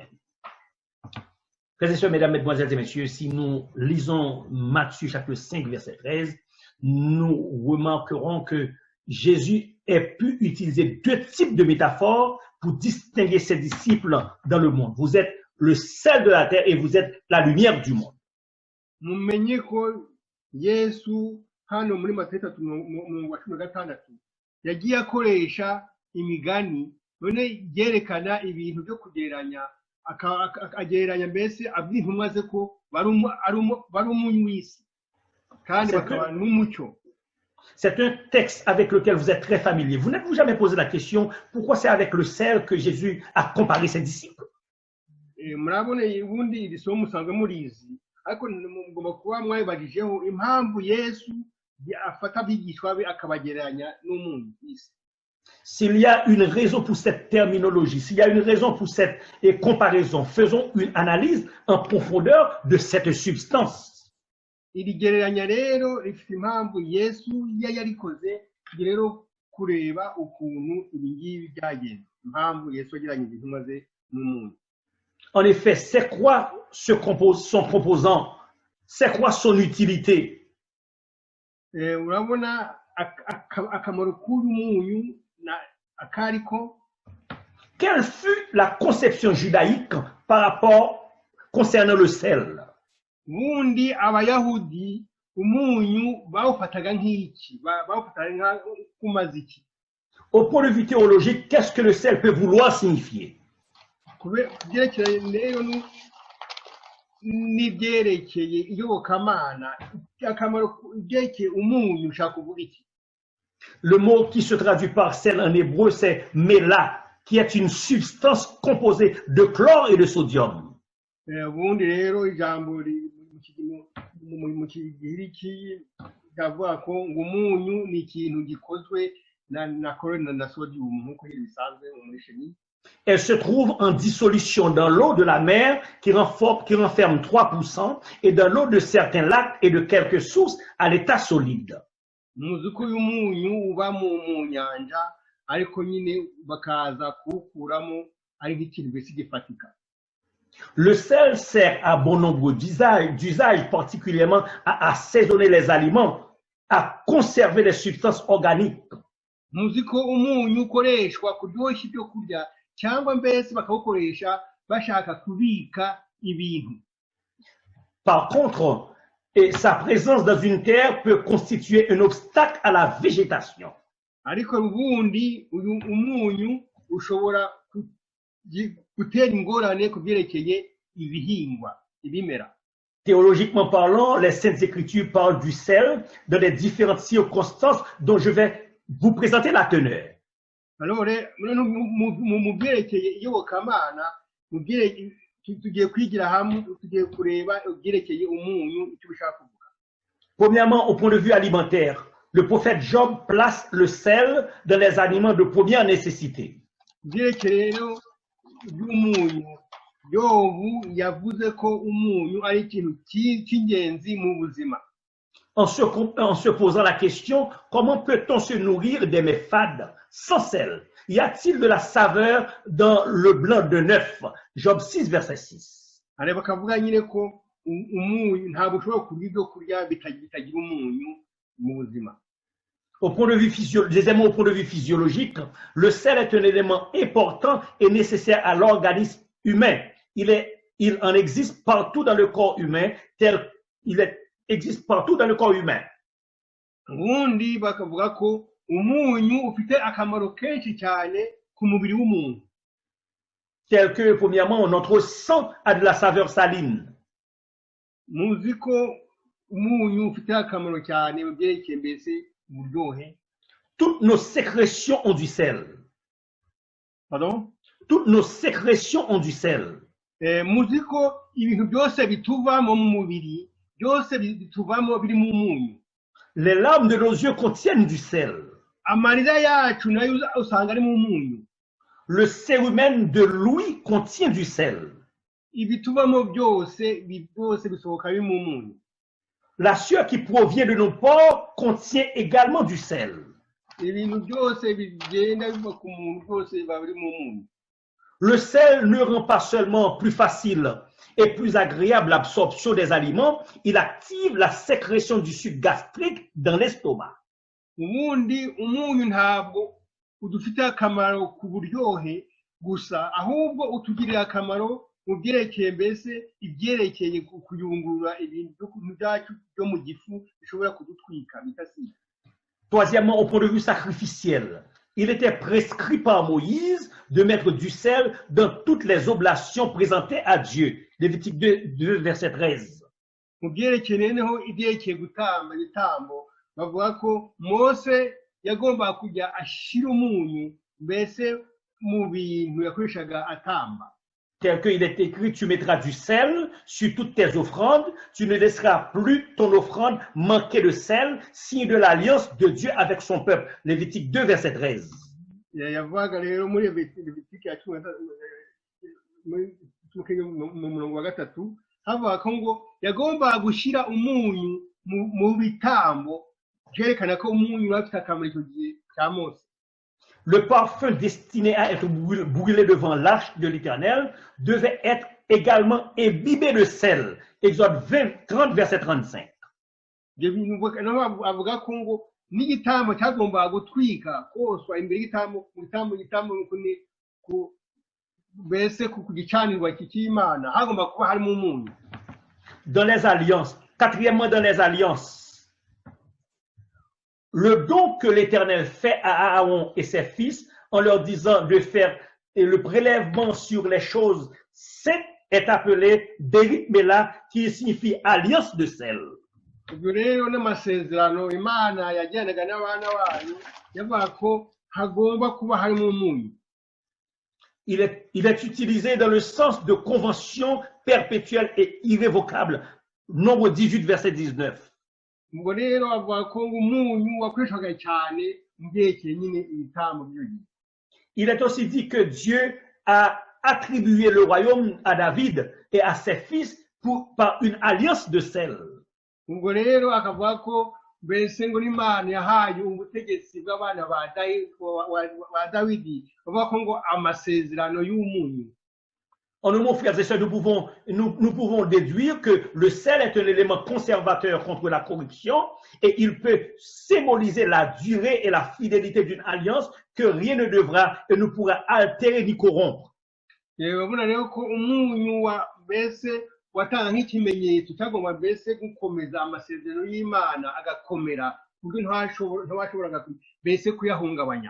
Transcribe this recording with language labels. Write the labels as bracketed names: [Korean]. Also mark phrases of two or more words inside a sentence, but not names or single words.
[French] Frères et sœurs, mesdames, mesdemoiselles et messieurs, si nous lisons Matthieu chapitre 5, verset 13, nous remarquerons que Jésus a pu utiliser deux types de métaphores pour distinguer ses disciples dans le monde. Vous êtes le sel de la terre et vous êtes la lumière du monde. [Kinyarwanda] Mumenye ko Yesu hano muri Matayo 3:16 yagiye akoresha imigani none yerekana ibintu byo kugereranya agereranya mbese abwira intumwa ze ko bari umunyu w'isi kandi bakaba n'umucyo. [French] C'est un texte avec lequel vous êtes très familier. Vous n'êtes-vous jamais posé la question pourquoi c'est avec le sel que Jésus a comparé ses disciples? [Kinyarwanda] Murabona ubundi iri somo musanzwe murizi ariko mugomba kuba mwabibagijeho impamvu Yesu afata abigishwa be akabagereranya n'umunyu w'isi. [French] S'il y a une raison pour cette terminologie, s'il y a une raison pour cette comparaison, faisons une analyse en profondeur de cette substance. [Kinyarwanda] Iri gereranya rero rifite impamvu Yesu yarikoze rero kureba ukuntu ibingibi byagenze impamvu Yesu yagiranye intumwa ze n'umuntu. [French] En effet, c'est quoi son composant? C'est quoi son utilité? [Kinyarwanda] Urabona akamaro k'uyu munyu [French] Quelle fut la conception judaïque par rapport concernant le sel? [Kinyarwanda] Bundi abayahudi umunyu bawufataga nk'iki bawufataga nk'umaziki. [French] Au point de vue théologique, qu'est-ce que le sel peut vouloir signifier? [Kinyarwanda] Kubyerekeye rero n'ibyerekeye iyobokamana akamaro byerekeye umunyu ushaka kuvuga iki? [French] Le mot qui se traduit par sel en hébreu, c'est méla, qui est une substance composée de chlore et de sodium. [Kinyarwanda] Ubundi rero ijambo mu kigiriki ndavuga ko ngo umunyu ni ikintu gikozwe na chlore na sodium nk'uko bisanzwe muri chimie. [French] Elle se trouve en dissolution dans l'eau de la mer qui renferme 3% et dans l'eau de certains lacs et de quelques sources à l'état solide. [Kinyarwanda] Muzi ko uyu munyu uba mu nyanja ariko nyine bakaza kuwukuramo ari nk'ikintu mbese gifatika. [French] Le sel sert à bon nombre d'usages, particulièrement à assaisonner les aliments, à conserver les substances organiques. [Kinyarwanda] Muzi ko umunyu ukoreshwa kuryoshya ibyo kurya cyangwa mbese bakawukoresha bashaka kubika ibintu. [French] Par contre, Et sa présence dans une terre peut constituer un obstacle à la végétation. [Kinyarwanda] ariko ubundi uyu umunyu ushobora gutera ingorane ku byerekeye ibihingwa ibimera. [French] Théologiquement parlant, les Saintes Écritures parlent du sel dans les différentes circonstances dont je vais vous présenter la teneur. [Kinyarwanda] Alors mu byerekeye iyobokamana tugiye kwigira hamwe tugiye kureba ibyerekeye umunyu icyo ushaka kuvuga. [French] Premièrement, au point de vue alimentaire, le prophète Job place le sel dans les aliments de première nécessité. [Kinyarwanda] Ibyerekeye rero by'umunyu, Yobu yavuze ko umunyu ari ikintu cy'ingenzi mu buzima. [French] En se posant la question, comment peut-on se nourrir des mets fades sans sel? Y a-t-il de la saveur dans le blanc de neuf? Job 6, verset 6. [Kinyarwanda] Areba akavuga nyine ko umunyu ntabwo ushobora kurya ibyo kurya bitagira umunyu mu buzima. [French] Deuxièmement, au point de vue physiologique, le sel est un élément important et nécessaire à l'organisme humain. Il en existe partout dans le corps humain, existe partout dans le corps humain. [Kinyarwanda] Ubundi bakavuga ko umunyu ufite akamaro kenshi cyane ku mubiri w'umuntu. [French] Tel que, premièrement, notre sang a de la saveur saline. [Kinyarwanda] Muzi ko umunyu ufite akamaro cyane mu byerekeye mbese uburyohe. [French] Toutes nos sécrétions ont du sel. Pardon? Toutes nos sécrétions ont du sel. [Kinyarwanda] Muzi ko ibintu byose bituvamo mu mubiri byose bituvamo biri mu munyu. [French] Les larmes de nos yeux contiennent du sel. [Kinyarwanda] Amarira yacu nayo usanga ari mu munyu. [French] Le cérumen de l'ouïe contient du sel. [Kinyarwanda] Ibituvamo byose bisohoka biri mu munyu. [French] La sueur qui provient de nos pores contient également du sel. [Kinyarwanda] Ibintu byose bigenda biva ku muntu byose biba biri mu munyu. [French] Le sel ne rend pas seulement plus facile et plus agréable l'absorption des aliments, il active la sécrétion du suc gastrique dans l'estomac. [Kinyarwanda] Ubundi umunyu ntabwo udufite akamaro ku buryohe gusa ahubwo utugirira akamaro mu byerekeye mbese ibyerekeye kuyungurura ibintu byacu byo mu gifu bishobora kudutwika bitasi. [French] Troisièmement, au point de vue sacrificiel, il était prescrit par Moïse de mettre du sel dans toutes les oblations présentées à Dieu. Lévitique 2, verset 13. [Kinyarwanda] Mu byerekeye noneho ibyerekeye gutamba ibitambo bavuga ko Mose yagomba kujya ashira umunyu mbese mu bintu yakoreshaga atamba. [French] Tel qu'il est écrit, tu mettras du sel sur toutes tes offrandes, tu ne laisseras plus ton offrande manquer de sel, signe de l'alliance de Dieu avec son peuple. Lévitique 2, verset 13. [Kinyarwanda] Yavuga rero muri Lévitique ya 3 mu murongo wa gatatu havuga ko ngo yagomba gushira umunyu mu bitambo byerekana ko umunyu afite akamaro icyo gihe cya Mose. [French] Le parfum destiné à être brûlé devant l'arche de l'Éternel devait être également imbibé de sel. Exode 30, verset 35. [Kinyarwanda] Avuga ko ngo n'igitambo cyagombaga gutwika koswa imbere y'igitambo mbese ku gicanirwa cy'Imana hagomba kuba harimo umunyu. [French] Dans les alliances, quatrièmement dans les alliances, le don que l'Éternel fait à Aaron et ses fils en leur disant de faire le prélèvement sur les choses saintes est appelé [Hebrew] Berit Mela, [French] qui signifie alliance de sel. [Kinyarwanda] Ubwo rero n'amasezerano Imana yagendaga n'abana bayo yavuga ko hagomba kuba harimo umunyu. [French] Il est utilisé dans le sens de convention perpétuelle et irrévocable. Nombre 18, verset 19. [Kinyarwanda] Ubwo rero avuga ko umunyu wakoreshwaga cyane mu byerekeye nyine ibitambo by'ugiye. [French] Il est aussi dit que Dieu a attribué le royaume à David et à ses fils par une alliance de sel. [Kinyarwanda] Ubwo rero akavuga ko mbese ngo n'Imana yahaye ubutegetsi bw'abana ba Dawidi bavuga ko ngo amasezerano y'umunyu. [French] En un mot, frères et sœurs, nous pouvons déduire que le sel est un élément conservateur contre la corruption et il peut symboliser la durée et la fidélité d'une alliance que rien ne devra et ne pourra altérer ni corrompre. [Kinyarwanda] Urabona rero ko umunyu mbese watanga nk'ikimenyetso cyagomba mbese gukomeza amasezerano y'Imana agakomera kuko ntawashoboraga mbese kuyahungabanya.